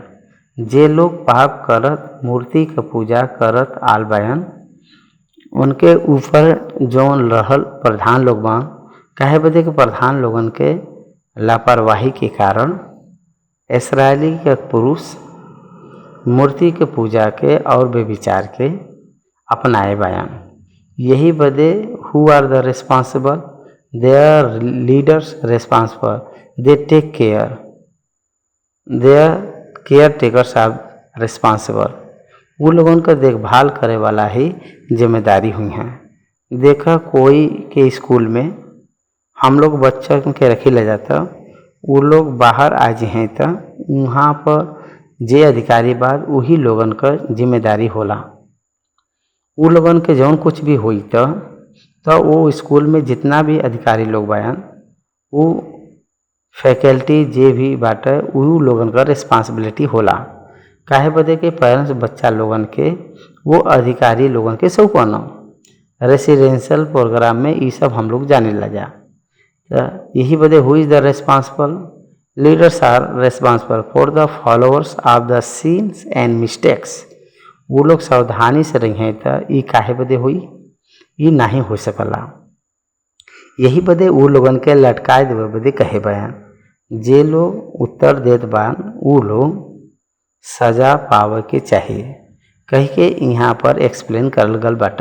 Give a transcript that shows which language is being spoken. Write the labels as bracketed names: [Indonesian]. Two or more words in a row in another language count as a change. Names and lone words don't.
[Bhojpuri] जे लोग पाप करत मूर्ति के पूजा करत आल बायन उनके ऊपर जौन रहल प्रधान लोग बान। काहे बदे के प्रधान लोगन के लापरवाही के कारण इस्राएली के पुरुष मूर्ति के पूजा के और बेविचार के अपनाए बायन। यही बदे [English] who are the responsible, their leaders responsible, they take care, their caretakers are responsible. [Bhojpuri] वो लोगन का देखभाल करे वाला ही जिम्मेदारी हुई है। देखा कोई के स्कूल में हम लोग बच्चा के रखी ले जाता, वो लोग बाहर आ हैं तो वहाँ पर जे अधिकारी बाद वही लोगन का जिम्मेदारी होला। वो लोगन के जौन कुछ भी हुई तो वो स्कूल में जितना भी अधिकारी लोग बायन वो फैकल्टी जे भी बाटे वो लोगन का रिस्पांसिबिलिटी होला। काहे बदे के पेरेंट्स बच्चा लोगन के वो अधिकारी लोगन के सौंपना। [English] residential program [Bhojpuri] में ये सब हम लोग जाने लगा। तो यही बदे [English] who is the responsible, leaders are responsible for the followers of the sins and mistakes. [Bhojpuri] वो लोग सावधानी से रही हैं तो ये काहे बदे हुई, ये नहीं हो सकला। यही बदे वो लोगन के लटकाए देवे बदे कहे बयान जे लोग उत्तर देत बान वो लोग सजा पावे के चाहिए कह के यहाँ पर एक्सप्लेन करल गल बाटा।